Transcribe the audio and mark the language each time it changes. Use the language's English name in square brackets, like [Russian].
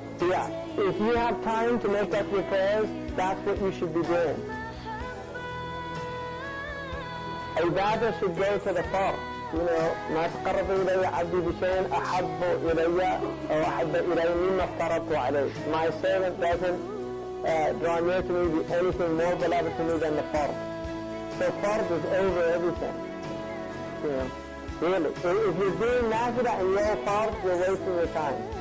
[English] Yeah, if you have time to make up your prayers, that's what you should be doing. Ibadah should go to the fard. [Arabic] ما تقرب إلي عبدي بشيء أحب إلي أو أحب إلي مما افترضت عليه. [English] My servant doesn't draw near to me with anything more beloved to me than the fard. So fard is over everything. Really. If you're doing nafila and you're fard, you're wasting your time.